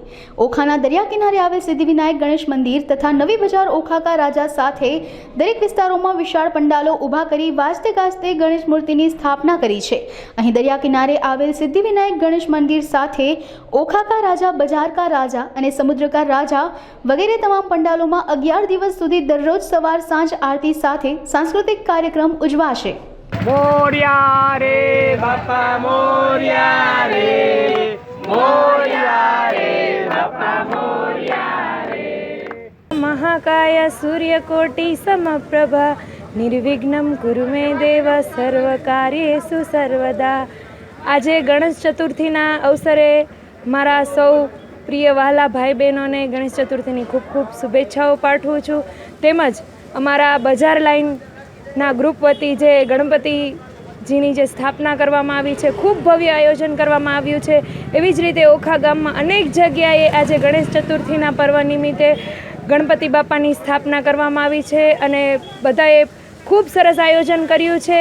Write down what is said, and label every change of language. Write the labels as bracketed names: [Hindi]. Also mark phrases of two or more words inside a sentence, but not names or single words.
[Gujarati] ઓખાના દરિયા કિનારે આવેલ સિદ્ધિવિનાયક ગણેશ મંદિર તથા નવી બજાર ઓખાકા રાજા સાથે દરેક વિસ્તારોમાં વિશાળ પંડાલો ઊભા કરી વાજતે ગાજતે ગણેશ મૂર્તિની સ્થાપના કરી છે। અહીં દરિયા કિનારે આવેલ સિદ્ધિવિનાયક ગણેશ મંદિર સાથે ઓખાકા રાજા, બજાર કા રાજા અને સમુદ્ર કા રાજા વગેરે તમામ પંડાલોમાં 11 દિવસ સુધી દરરોજ સવાર સાંજ આરતી સાથે સાંસ્કૃતિક કાર્યક્રમ ઉજવાશે। [Marathi] मोरया रे बापा मोरया रे, मोरया रे बापा मोरया रे। [Sanskrit] महाकाय सूर्यकोटि समप्रभा निर्विघ्नं कुरु मे देव सर्वकार्येषु सर्वदा। [Gujarati] આજ ગણેશ ચતુર્થીના અવસરે મારા સૌ પ્રિય વહાલા ભાઈ બહનો ને ગણેશ ચતુર્થીની ખૂબ ખૂબ શુભેચ્છાઓ પાઠવું છું। तेमज અમારા બજાર લાઇનના ગ્રુપ વતી જે ગણપતિજીની જે સ્થાપના કરવામાં આવી છે, ખૂબ ભવ્ય આયોજન કરવામાં આવ્યું છે। એવી જ રીતે ઓખા ગામમાં અનેક જગ્યાએ આજે ગણેશ ચતુર્થીના પર્વ નિમિત્તે ગણપતિ બાપાની સ્થાપના કરવામાં આવી છે અને બધાએ ખૂબ સરસ આયોજન કર્યું છે।